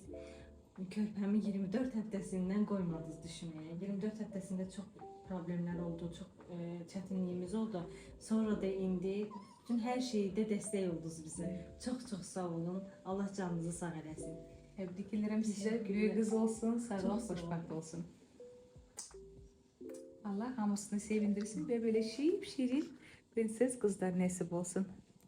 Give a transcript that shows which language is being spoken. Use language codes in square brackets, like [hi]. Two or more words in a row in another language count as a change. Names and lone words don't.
[az] Körpəmi 24 həftəsindən qoymadınız düşməyə. 24 həftəsində çox problemlər oldu, çox çətinliyimiz oldu. Sonra da indi bütün hər şeydə dəstək oldunuz bizə. Çox sağ olun. Allah canınızı sağ eləsin. Təbrik edirəm sizə. [tr] Teşekkür [az] Güyə [tr] ederim. [az] qız olsun, sağlam, [tr] Çok sağ olun. [az] xoşbaxt olsun. [tr] Allah hamısını sevindirsin ve böyle şirin prenses kızlar nasip olsun.